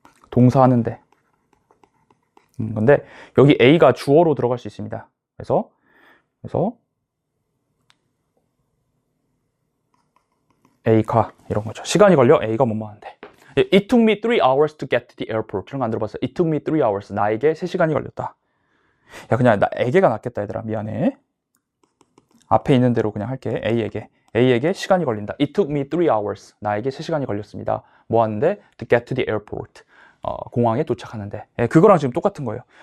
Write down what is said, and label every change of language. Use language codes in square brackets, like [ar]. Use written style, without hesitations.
[ko] 동사하는데. 근데 여기 A가 주어로 들어갈 수 있습니다. 그래서 A가 이런 거죠. 시간이 걸려 A가 뭐뭐 하는데. [en] It took me 3 hours to get to the airport. [ko] 이런 거 안 들어봤어요? [en] It took me 3 hours. [ko] 나에게 3시간이 걸렸다. 야, 그냥 나에게가 낫겠다, 얘들아. 미안해. 앞에 있는 대로 그냥 할게. A에게 시간이 걸린다. [en] It took me 3 hours. [ko] 나에게 3시간이 걸렸습니다. 뭐 하는데? [en] To get to the airport. [ko] 공항에 도착하는데. 그거랑 지금 똑같은 거예요.